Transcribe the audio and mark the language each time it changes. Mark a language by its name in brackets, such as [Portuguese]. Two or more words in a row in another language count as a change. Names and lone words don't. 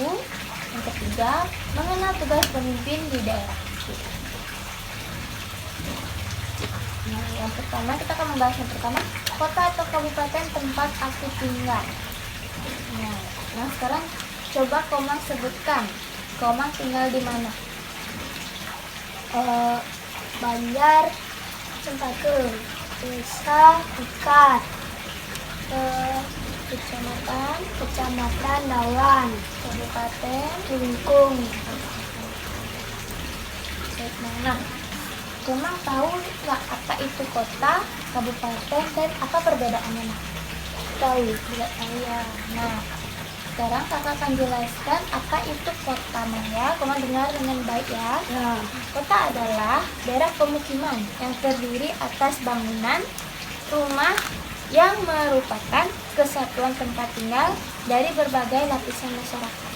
[Indonesian] Yang ketiga, mengenal tugas pemimpin di daerahku. Nah, yang pertama kita akan membahas yang pertama, kota atau kabupaten tempat aku tinggal. Nah sekarang coba Komang sebutkan, Komang tinggal di mana? Banjar, Cempaka, Desa Ikat, Kecamatan Dawan, Kabupaten Lingkung. Nah, Komang tahu nggak apa itu kota, kabupaten, dan apa perbedaannya? Tahu. Tidak tahu ya. Nah, sekarang kakak akan jelaskan apa itu kota, ya. Komang dengar dengan baik ya. Ya. Kota adalah daerah pemukiman yang terdiri atas bangunan, rumah yang merupakan kesatuan tempat tinggal dari berbagai lapisan masyarakat.